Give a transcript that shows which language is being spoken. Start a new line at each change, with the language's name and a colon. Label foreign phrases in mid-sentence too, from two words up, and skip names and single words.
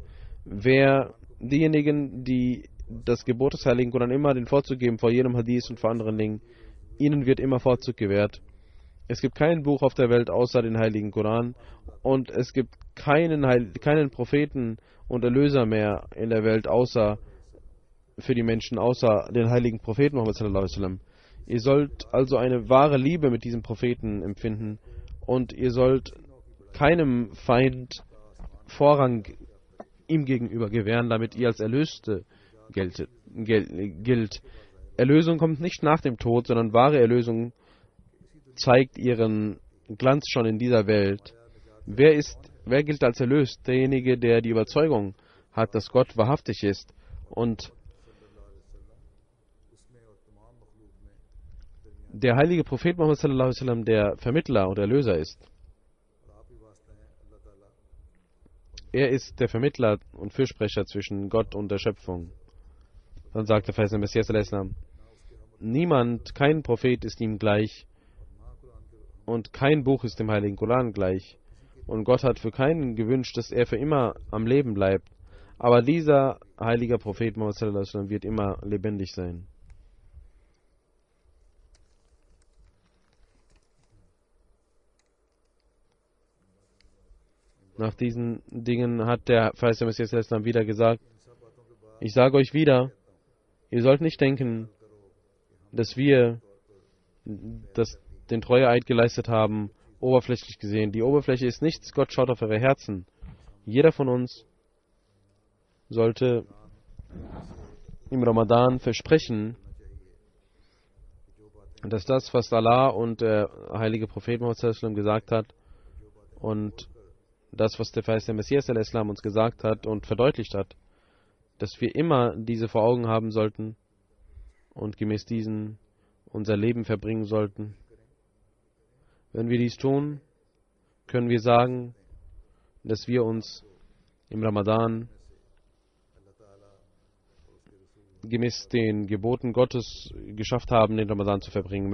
German: Diejenigen, die das Gebot des Heiligen Koran immer den Vorzug geben vor jedem Hadith und vor anderen Dingen, ihnen wird immer Vorzug gewährt. Es gibt kein Buch auf der Welt außer den Heiligen Koran, und es gibt keinen Propheten und Erlöser mehr in der Welt für die Menschen, außer den heiligen Propheten Muhammad
Arabic: صلى الله عليه وسلم.
German: Ihr sollt also eine wahre Liebe mit diesem Propheten empfinden, und ihr sollt keinem Feind Vorrang ihm gegenüber gewähren, damit ihr als Erlöste gilt. Erlösung kommt nicht nach dem Tod, sondern wahre Erlösung zeigt ihren Glanz schon in dieser Welt. Wer gilt als erlöst? Derjenige, der die Überzeugung hat, dass Gott wahrhaftig ist und der heilige Prophet Muhammad
Arabic: صلى الله عليه وسلم
German: der Vermittler und Erlöser ist. Er ist der Vermittler und Fürsprecher zwischen Gott und der Schöpfung. Dann sagte der Messias
Arabic: صلى الله عليه وسلم:
German: kein Prophet ist ihm gleich und kein Buch ist dem Heiligen Koran gleich. Und Gott hat für keinen gewünscht, dass er für immer am Leben bleibt. Aber dieser heilige Prophet Muhammad
Arabic: صلى الله عليه وسلم
German: wird immer lebendig sein. Nach diesen Dingen hat der Messias
Arabic: صلى الله عليه وسلم
German: wieder gesagt: Ich sage euch wieder, ihr sollt nicht denken, dass wir den Treueeid geleistet haben, oberflächlich gesehen. Die Oberfläche ist nichts, Gott schaut auf eure Herzen. Jeder von uns sollte im Ramadan versprechen, dass das, was Allah und der heilige Prophet Muhammad
Arabic: صلى الله عليه وسلم
German: gesagt hat, und das, was der Messias
Arabic: صلى الله عليه وسلم
German: uns gesagt hat und verdeutlicht hat, dass wir immer diese vor Augen haben sollten und gemäß diesen unser Leben verbringen sollten. Wenn wir dies tun, können wir sagen, dass wir uns im Ramadan gemäß den Geboten Gottes geschafft haben, den Ramadan zu verbringen.